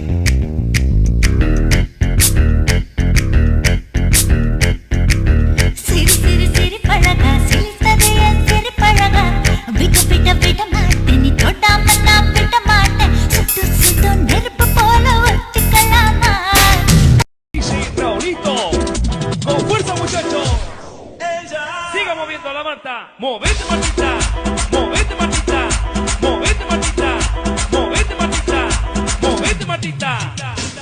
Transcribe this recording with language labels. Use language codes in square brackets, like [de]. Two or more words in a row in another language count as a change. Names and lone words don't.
[ta] சிறு சிறு சிறு பழகா சிரித்தது என் சிறு பழகா விட மாட்டேன் நீ தொடாம நான் விட மாட்டேன் சுட்டு சுட்டு நெருப்பு போல ஒட்டிக்கலாமா [es] Raulito, con fuerza muchachos. Siga moviendo la manta. Movete Martita, movete Martita, movete Martita, movete Martita, movete Martita.